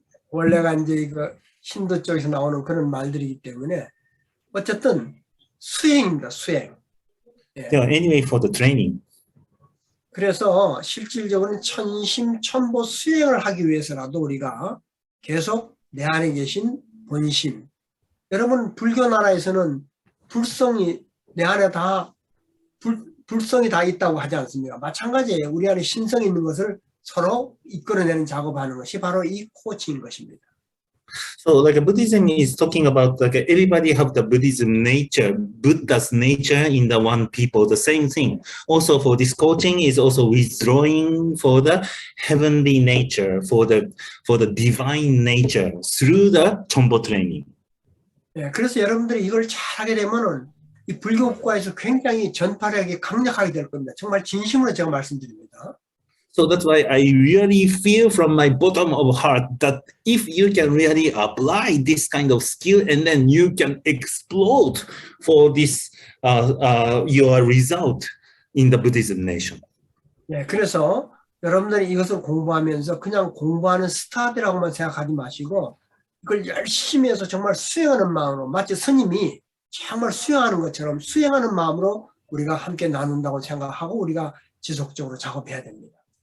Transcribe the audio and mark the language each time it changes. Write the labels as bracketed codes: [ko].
[ko] 원래가 이제 이거 힌두 쪽에서 나오는 그런 말들이기 때문에 어쨌든 수행입니다. 수행. [en] Yeah, anyway, for the training. [ko] 그래서 실질적으로는 천심천보 수행을 하기 위해서라도 우리가 계속 내 안에 계신 본심. 여러분 불교 나라에서는 불성이 내 안에 다 불성이 다 있다고 하지 않습니까? 마찬가지예요. 우리 안에 신성이 있는 것을 서로 이끌어내는 작업하는 것이 바로 이 코칭인 것입니다. [en] So like Buddhism is talking about like everybody have the Buddhism nature, Buddha's nature in the one people, the same thing. Also for this coaching is also withdrawing for the heavenly nature, for the divine nature through the Cheonbo training. [ko] 예, 그래서 여러분들이 이걸 잘하게 되면은 이 불교국가에서 굉장히 전파력이 강력하게 될 겁니다. 정말 진심으로 제가 말씀드립니다. [en] So that's why I really feel from my bottom of heart that if you can really apply this kind of skill and then you can explode for this your result in the Buddhism nation. [ko] 예, 그래서 여러분들이 이것을 공부하면서 그냥 공부하는 스타드라고만 생각하지 마시고 이걸 열심히 해서 정말 수행하는 마음으로 마치 스님이 정말 수행하는 것처럼 수행하는 마음으로 우리가 함께 나눈다고 생각하고 우리가 지속적으로 작업해야 됩니다.